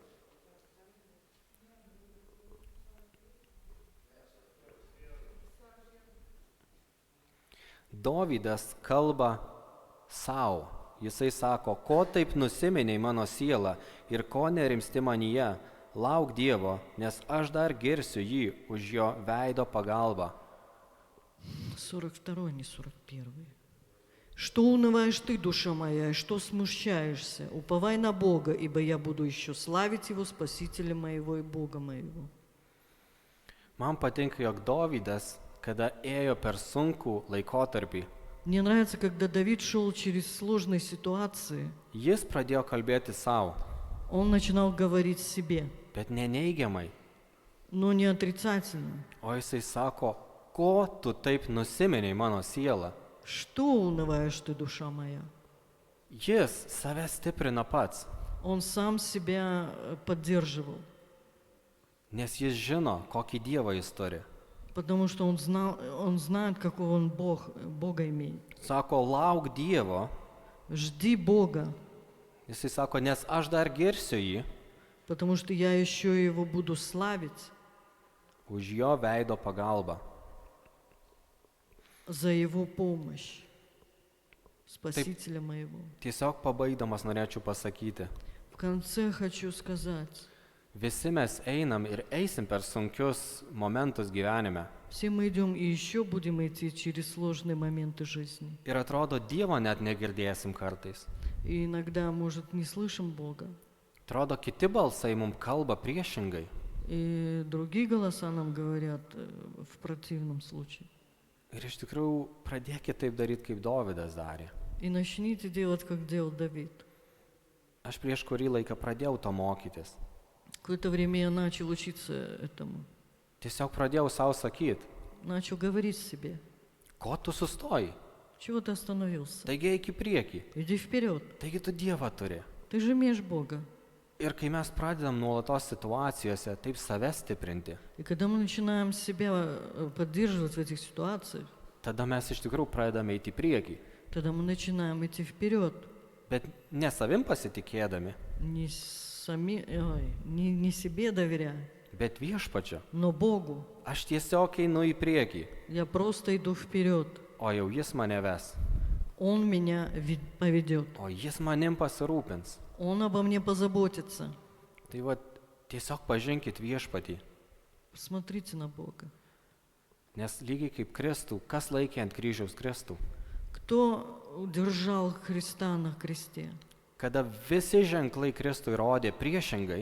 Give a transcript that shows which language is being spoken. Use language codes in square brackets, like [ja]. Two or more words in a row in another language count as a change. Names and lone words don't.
[lt] Dovydas kalba savo. Jisai sako, ko taip nusiminiai mano siela ir ko nerimsti manyje, lauk Dievo, nes aš dar girsiu jį už jo veido pagalbą. [ru] 42, не 41. Что унываешь ты, душа моя, и что смущаешься? Уповай на Бога, ибо я буду еще славить Его, Спасителя моего и Бога моего. [lt] Man patinka, jog Dovydas, kada ėjo per sunkų laikotarpį, [ru] Мне нравится, когда Давид шел через сложные ситуации, [lt] jis pradėjo kalbėti savo, [ru] он начинал говорить себе, [lt] bet ne neigiamai, [ru] но не отрицательно. [lt] o jisai sako, ko tu taip nusiminiai mano sielą. [ru] Что унываешь ты, душа моя? [lt] Jis save stiprina pats. [ru] Он сам себя поддерживал, [lt] nes jis žino, kokį Dievą jis turi. [ru] потому что он знает, какого он Бога имеет. [lt] Sako, lauk Dievo. [ru] Жди Бога, [lt] Jisai sako, nes aš dar girsiu jį [ru] потому что я еще его буду славить [lt] už jo veido pagalbą. [ru] за его помощь, Спасителя моего. [lt] Tiesiog pabaigdamas norėčiau pasakyti, [ru] В конце хочу сказать, [lt] visi mes einam ir eisim per sunkius momentus gyvenime. [ru] все мы идем и еще будем идти через сложные моменты жизни. [lt] Ir atrodo, Dievo net negirdėsim kartais. [ru] И иногда, может, не слышим Бога. [lt] Atrodo, kiti balsai mums kalba priešingai. [ru] И другие голоса нам говорят в противном случае. [lt] Ir iš tikrųjų, pradėkite taip daryti, kaip Dovydas darė. [ru] И начните делать, как делал Давид. [lt] Aš prieš kurį laiką pradėjau to mokytis. [ru] Какое-то время я начал учиться этому. [lt] Tiesiog pradėjau savo sakyti, [ru] Начал говорить себе, [lt] ko tu sustoji? [ru] чего ты остановился? [lt] Taigi eik į priekį. [ru] Иди вперед, [lt] Taigi tu Dievą turi. [ru] ты же имеешь Бога. [lt] Ir kai mes pradedam nuolatos situacijose taip save stiprinti, [ru] И когда мы начинаем себя поддерживать в этих ситуациях, [lt] tada mes iš tikrųjų pradedame eiti į priekį. [ru] тогда мы начинаем идти вперед. [lt] Bet ne savim pasitikėdami, [ru] Не себе доверяя, [lt] bet viešpačiu. [ru] но Богу. [lt] Aš tiesiog einu į priekį, [ru] Я просто иду вперед. [lt] o jau jis mane ves, [ru] Он меня поведет. [lt] o jis manim pasirūpins. [ru] Он обо мне позаботится. [lt] Tai va, tiesiog pažinkit viešpatį, [ru] Посмотрите на Бога. [lt] nes lygiai kaip Kristų, kas laikė ant kryžiaus Kristų, [ru] Кто удержал Христа на кресте? [lt] kada visi ženklai Kristui rodė priešingai,